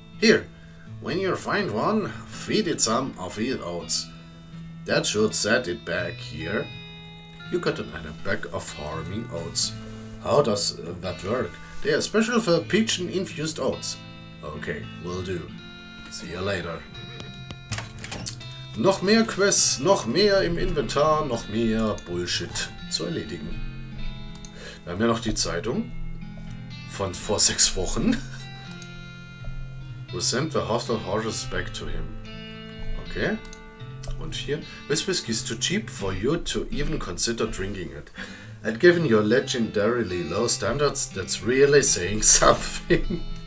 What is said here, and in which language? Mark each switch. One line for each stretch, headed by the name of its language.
English: Here, when you find one, feed it some of its oats. That should set it back here. You got a bag of farming oats. How does that work? They are special for pigeon-infused oats. Okay, will do. See you later.
German: Noch mehr Quests, noch mehr im Inventar, noch mehr Bullshit zu erledigen. Wir haben ja noch die Zeitung von vor 6 Wochen.
English: We sent the hostile horses back to him. Okay.
German: Und hier,
English: this whiskey is too cheap for you to even consider drinking it. And given your legendarily low standards, that's really saying something.